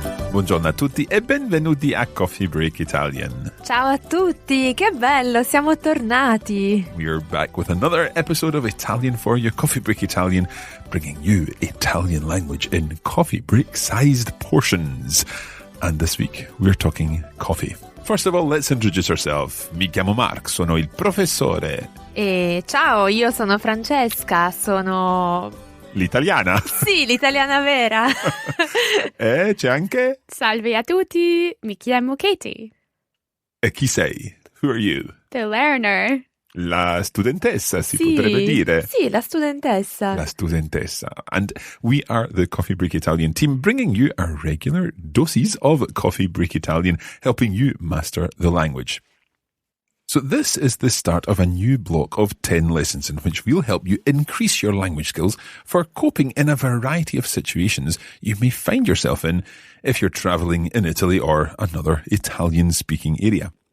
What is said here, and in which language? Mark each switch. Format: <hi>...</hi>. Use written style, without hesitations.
<it>Buongiorno a tutti e benvenuti a Coffee Break Italian. Ciao a tutti, che bello, siamo tornati.</it> <en>We are back with another episode of Italian for You, Coffee Break Italian, bringing you Italian language in coffee break-sized portions. And this week, we're talking coffee. First of all, let's introduce ourselves.</en> <it>Mi chiamo Mark, sono il professore. E ciao, io sono Francesca, sono... L'italiana. Sì, l'italiana vera. E c'è anche... Salve a tutti, mi chiamo Katie. E chi sei?</it> <en>Who are you? The learner.</en> <it>La studentessa, si potrebbe dire. Sì, la studentessa. La studentessa.</it> <en>And we are the Coffee Break Italian team, bringing you our regular doses of Coffee Break Italian, helping you master the language. So this is the start of a new block of 10 lessons in which we'll help you increase your language skills for coping in a variety of situations you may find yourself in if you're traveling in Italy or another Italian-speaking area.</en>